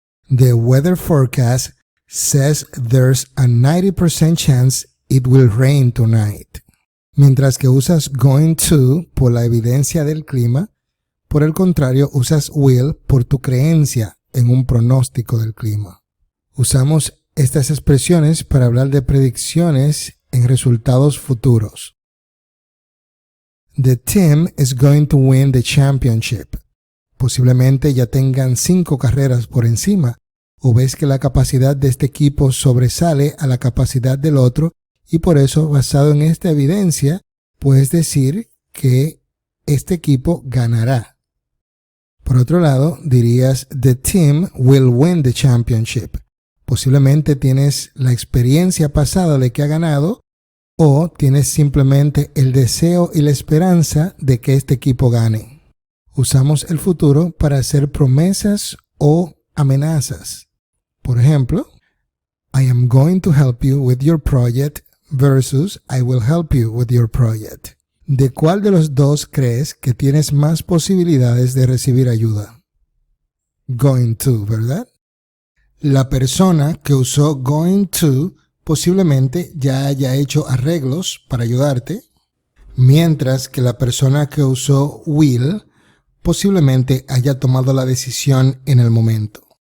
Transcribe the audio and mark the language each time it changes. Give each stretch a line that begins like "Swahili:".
English: The weather forecast says there's a 90% chance it will rain tonight.
Spanish: Mientras que usas going to por la evidencia del clima, por el contrario usas will por tu creencia en un pronóstico del clima. Usamos estas expresiones para hablar de predicciones en resultados futuros.
English: The team is going to win the championship.
Spanish: Posiblemente ya tengan 5 carreras por encima, o ves que la capacidad de este equipo sobresale a la capacidad del otro, y por eso, basado en esta evidencia, puedes decir que este equipo ganará. Por otro lado, dirías,
English: the team will win the championship.
Spanish: Posiblemente tienes la experiencia pasada de que ha ganado, o tienes simplemente el deseo y la esperanza de que este equipo gane. Usamos el futuro para hacer promesas o amenazas. Por ejemplo,
English: I am going to help you with your project versus I will help you with your project.
Spanish: ¿De cuál de los dos crees que tienes más posibilidades de recibir ayuda? Going to, ¿verdad? La persona que usó going to posiblemente ya haya hecho arreglos para ayudarte, mientras que la persona que usó will posiblemente haya tomado la decisión en el momento.